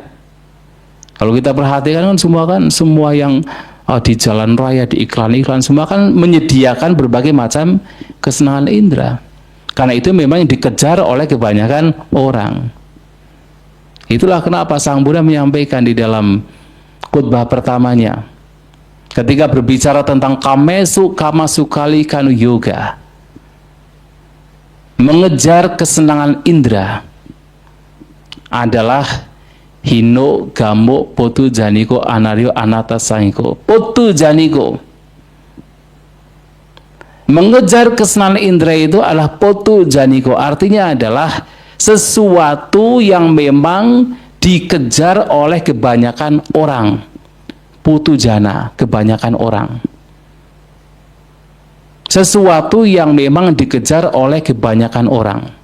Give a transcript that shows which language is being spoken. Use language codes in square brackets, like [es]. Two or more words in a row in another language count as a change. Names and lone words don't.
[id] Kalau kita perhatikan kan semua yang di jalan raya, di iklan-iklan, semua kan menyediakan berbagai macam kesenangan indera. Karena itu memang yang dikejar oleh kebanyakan orang. Itulah kenapa Sang Buddha menyampaikan di dalam khutbah pertamanya, ketika berbicara tentang [pi] kamesu kamasukali kanu yoga, [id] mengejar kesenangan indera adalah [pi] hino gamo potu janiko anario anata sangiko. Potu janiko, [id] mengejar kesenangan indera itu adalah [pi] potu janiko, [id] artinya adalah sesuatu yang memang dikejar oleh kebanyakan orang. [pi] Putu jana, [id] kebanyakan orang. Sesuatu yang memang dikejar oleh kebanyakan orang.